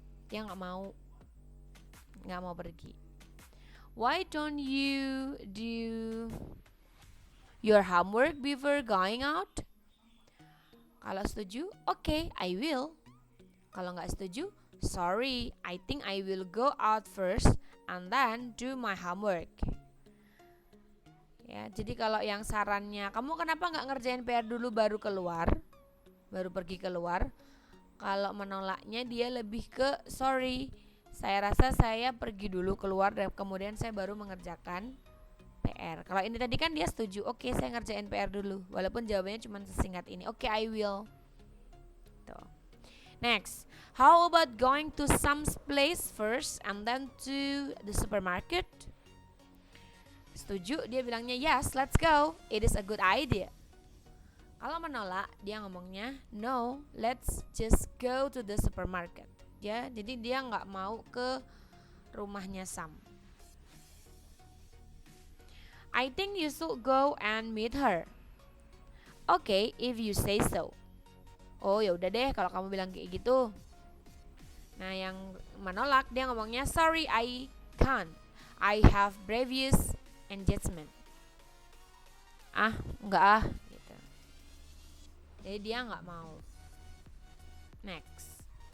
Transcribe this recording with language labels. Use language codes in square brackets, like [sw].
[id] Dia nggak mau pergi. [en] Why don't you do your homework before going out? [id] Kalau setuju, [en] okay, I will. [id] Kalau nggak setuju, [en] sorry, I think I will go out first and then do my homework. [id] Ya, jadi kalau yang sarannya, kamu kenapa nggak ngerjain PR dulu baru pergi keluar? Kalau menolaknya dia lebih ke sorry, saya rasa saya pergi dulu keluar dan kemudian saya baru mengerjakan PR. Kalau ini tadi kan dia setuju, oke, saya ngerjain PR dulu, walaupun jawabannya cuma sesingkat ini, oke, [en] I will. [id] Tuh. [en] Next, how about going to some place first and then to the supermarket? [id] Setuju, dia bilangnya [en] yes, let's go. It is a good idea. [id] Kalau menolak, dia ngomongnya [en] no, let's just go to the supermarket. [id] Ya, jadi dia nggak mau ke rumahnya Sam. [en] I think you should go and meet her. Okay, if you say so. [id] Oh ya udah deh kalau kamu bilang kayak gitu. Nah yang menolak dia ngomongnya [en] sorry I can't. I have previous engagement. [id] Enggak gitu. Jadi dia nggak mau. Next.